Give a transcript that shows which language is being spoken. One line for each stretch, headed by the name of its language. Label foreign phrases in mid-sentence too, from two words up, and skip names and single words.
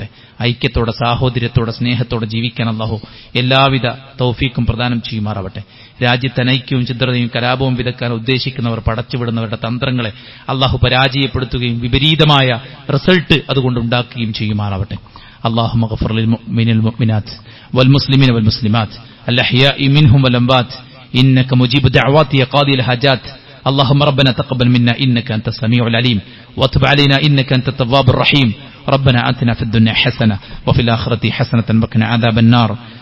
Malayalam: ഐക്യത്തോടെ, സാഹോദര്യത്തോടെ, സ്നേഹത്തോടെ ജീവിക്കാൻ അല്ലാഹു എല്ലാവിധ തൗഫീക്കും പ്രദാനം ചെയ്യുമാറാവട്ടെ. രാജ്യത്ത് അനൈക്യവും ഛിദ്രതയും കലാപവും വിതക്കാൻ ഉദ്ദേശിക്കുന്നവർ, പടച്ചുവിടുന്നവരുടെ തന്ത്രങ്ങളെ അല്ലാഹു പരാജയപ്പെടുത്തുകയും വിപരീതമായ റിസൾട്ട് അതുകൊണ്ട് ഉണ്ടാക്കുകയും ചെയ്യുമാറാവട്ടെ.
Arabic: اللهم اغفر للمؤمنين والمؤمنات والمسلمين والمسلمات الأحياء منهم والأموات إنك مجيب دعوات يا قاضي الحاجات. اللهم ربنا تقبل منا إنك أنت السميع العليم وتب علينا إنك أنت التواب الرحيم. ربنا آتنا في الدنيا حسنة وفي الآخرة حسنة وقنا عذاب النار.